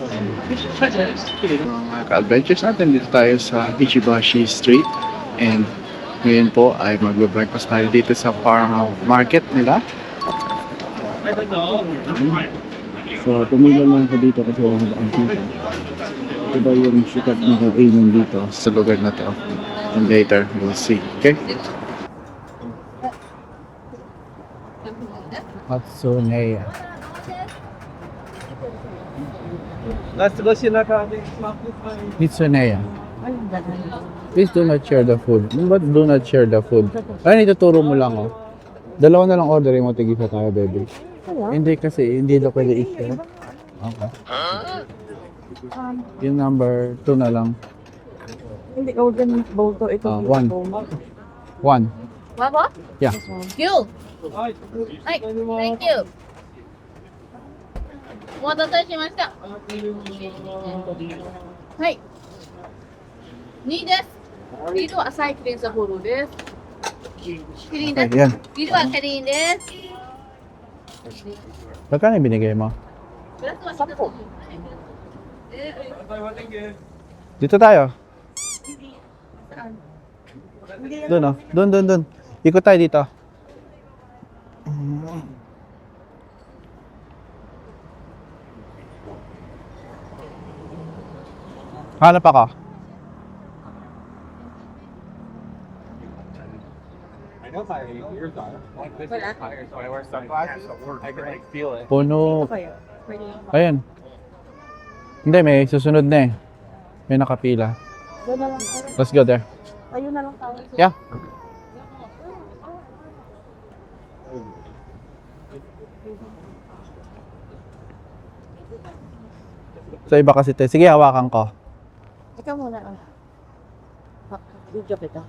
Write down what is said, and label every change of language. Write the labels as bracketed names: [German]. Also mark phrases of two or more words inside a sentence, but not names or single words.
[Filipino] Mga ka-adventures natin, dito tayo sa Ichibashi Street. And ngayon po ay magbe-breakfast tayo dito sa farm market nila. So, tumila lang ako dito kasi wala ang kita. Diba yung sikat na kainan dito sa lugar na to. [English] And later, we'll see. Okay? Matsuneya. Mitsuneya. Please do not share the food. But do not share the food. [Filipino] Ay, ituturo mo lang, oh. Dalawa na lang orderin mo, tigisa tayo, baby. Hindi kasi, hindi na pwede i-share. Okay. Yung number 2 na lang. Hindi, order ng bowl to. Ito. [English] One. One. What? What? Yeah. You. Hi. Thank you. [Japanese] お待たせしました。はい。2です。ビールは浅いキリンサフォローです。キリンです。 [Filipino] Ayan. [Japanese] ビールはキリンです。 [Filipino] Magkano yung binigay mo? [Japanese] グラスは1つ。 [Filipino] Dito tayo. Doon, oh. Doon. Ikot tayo dito. Hanap ako. Puno. Ayan. Hindi, may susunod na eh. May nakapila. Doon na lang tayo. [English] Let's go there. [Filipino] Ayun na lang tayo. Yeah. So iba kasi te. Sige, hawakan ko. Ikaw muna. Video kita.